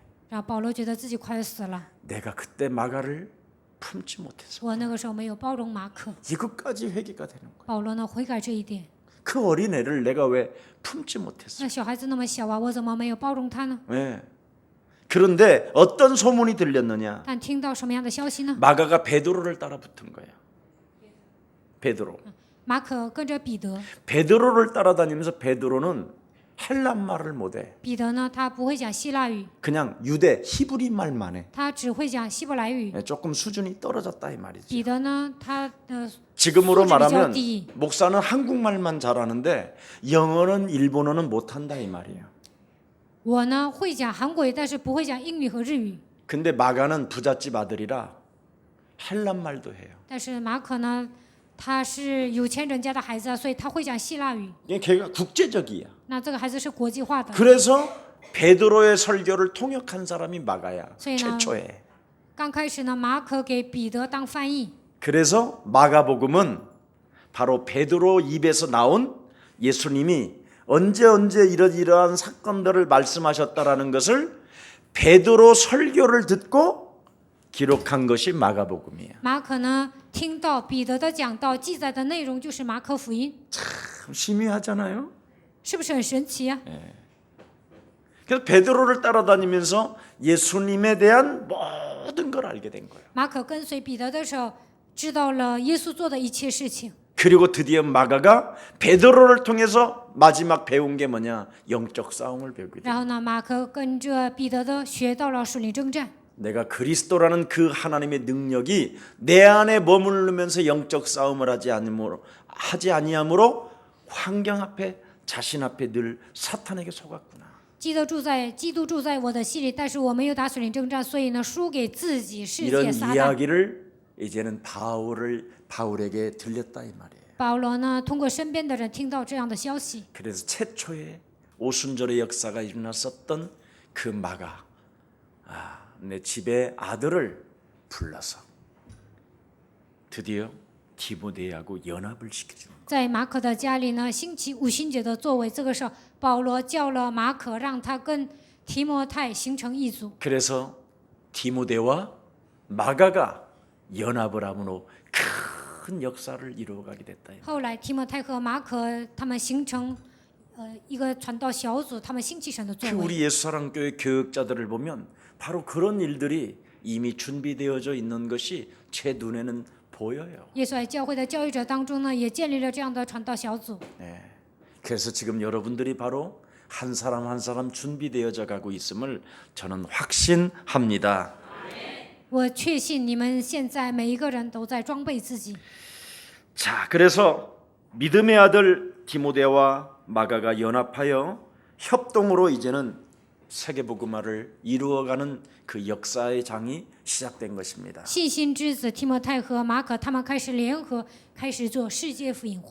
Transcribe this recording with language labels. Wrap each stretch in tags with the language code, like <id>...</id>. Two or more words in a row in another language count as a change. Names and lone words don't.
<zh>然后保罗觉得自己快要死了，</zh> <ko>내가 그때 마가를 품지 못했어.</ko> <zh>我那个时候没有包容马可。</zh> <ko>이것까지 회개가 되는 거예요.</ko> <zh>保罗呢悔改这一点。</zh> <ko>그 어린애를 내가 왜 품지 못했어?</ko> <zh>那小孩子那么小啊，我怎么没有包容他呢？</zh> <ko>네. 그런데 어떤 소문이 들렸느냐?</ko> <zh>但听到什么样的消息呢？</zh> <ko>마가가 베드로를 따라 붙은 거예요. 베드로.</ko> <zh>马可跟着彼得，</zh> <ko>베드로를 따라다니면서 베드로는 헬란말을 못해.</ko> <zh>彼得呢他不会讲希腊语，</zh> <ko>그냥 유대 히브리 말만 해.</ko> <zh>他只会讲希伯来语。</zh> <ko>조금 수준이 떨어졌다 이 말이지.</ko> <zh>彼得呢，他的</zh> <ko>지금으로 소질이 말하면 좀 목사는 한국말만 잘하는데 영어는 일본어는 못한다 이 말이에요.</ko> <zh>我呢会讲韩国语，但是不会讲英语和日语。</zh> <ko>근데 마가는 부잣집 아들이라 헬란말도 해요.</ko> <zh>但是马可呢，他是有钱人家的孩子啊，所以他会讲希腊语。</zh> <ko>걔가 국제적이야.</ko> <zh>那这个孩子是国际化的，</zh> <ko>그래서 베드로의 설교를 통역한 사람이 마가야. 소연아. 최초에.</ko> <zh>刚开始呢，马可给彼得当翻译，</zh> <ko>그래서 마가복음은 바로 베드로 입에서 나온 예수님이 언제 이러한 사건들을 말씀하셨다라는 것을 베드로 설교를 듣고 기록한 것이 마가복음이에요.</ko> <zh>马可呢听到彼得的讲道，记载的内容就是马可福音，</zh> <ko>참 심의하잖아요.</ko> <zh>是不是很神奇啊？</zh> <ko>그래서 베드로를 따라다니면서 예수님에 대한 모든 걸 알게 된 거예요.</ko> <zh>马可跟随彼得的时候，知道了耶稣做的一切事情。</zh> <ko>그리고 드디어 마가가 베드로를 통해서 마지막 배운 게 뭐냐? 영적 싸움을 배우게 돼.</ko> <zh>然后呢，马可跟着彼得的学到了属灵征战。</zh> <ko>내가 그리스도라는 그 하나님의 능력이 내 안에 머무르면서 영적 싸움을 하지 아니함으로 환경 앞에 자신 앞에 늘 사탄에게 속았구나.</ko> <zh>基督住在我的心里，但是我没有打属灵征战，所以呢，输给自己、世</zh> <ko>이런</ko> <zh>界、撒旦。</zh> <ko>이야기를 이제는 바울에게 들렸다 이 말이에요.</ko> <zh>保罗呢，通过身边的人听到这样的消息，</zh> <ko>그래서 최초의 오순절의 역사가 일어났었던 그 마가 내 집에 아들을 불러서 드디어 디모데하고 연합을 시켜주는 거예요.</ko> <zh>在马可的家里呢，星期五旬节的座位，这个时候保罗叫了马可，让他跟提摩太形成一组。</zh> <ko>그래서 디모데와 마가가 연합을 함으로 큰 역사를 이루어가게 됐다.</ko> <zh>后来提摩太和马可他们形成一个传道小组，他们兴起神的座</zh> <ko>그</ko> <zh>位。</zh> <ko>우리 예수사랑교회 교역자들을 보면 바로 그런 일들이 이미 준비되어져 있는 것이 제 눈에는 보여요.</ko> <zh>耶稣在教会的教育者当中呢，也建立了这样的传道小组。</zh> <ko>네. 그래서 지금 여러분들이 바로 한 사람 한 사람 준비되어져 가고 있음을 저는 확신합니다.</ko> <zh>我确信你们现在每一个人都在装备自己。</zh> <ko>자, 그래서 믿음의 아들 디모데와 마가가 연합하여 협동으로 이제는 세계복음화를 이루어가는 그 역사의 장이 시작된 것입니다.</ko> <zh>信心之子提摩太和马可他们开始联合，开始做世界福音化。</zh>